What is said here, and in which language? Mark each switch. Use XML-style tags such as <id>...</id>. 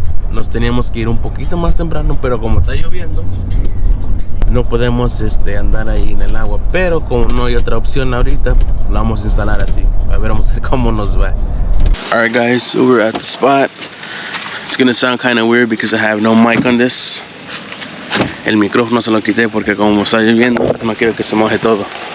<es>Nos teníamos que ir un poquito más temprano, pero como está lloviendo no podemos andar ahí en el agua, pero como no hay otra opción ahorita, lo vamos a instalar así. A ver, vamos a ver cómo nos va.</es> <en>Alright, guys, so we're at the spot. It's gonna sound kind of weird because I have no mic on this.</en> <es>El micrófono se lo quité porque como está lloviendo no quiero que se moje todo.</es>